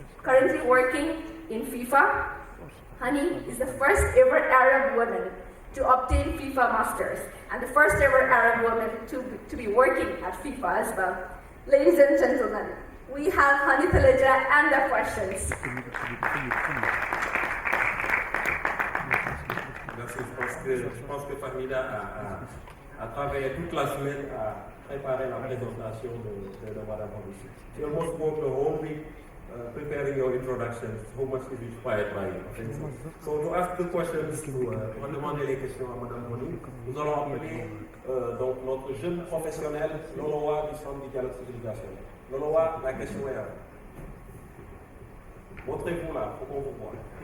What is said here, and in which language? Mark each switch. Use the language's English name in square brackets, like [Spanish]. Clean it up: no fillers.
[English] Currently working in FIFA, Honey is the first ever Arab woman to obtain FIFA Masters, and the first ever Arab woman to be working at FIFA as well. Ladies and gentlemen, we have Honey Thaljieh and the questions. [French] Merci. Je pense que Fahmida a travaillé toute la semaine à préparer la présentation de Mme Honey. [English] She almost spoke the whole week preparing your introduction. So much is inspired by you. So to ask the questions, [French] on demander les questions à Mme Honey, nous allons appeler donc notre jeune professionnel, Loloa du Centre du dialogue civilisationnel. Loloa, la question est à vous. Montrez-vous là, pour qu'on vous voit.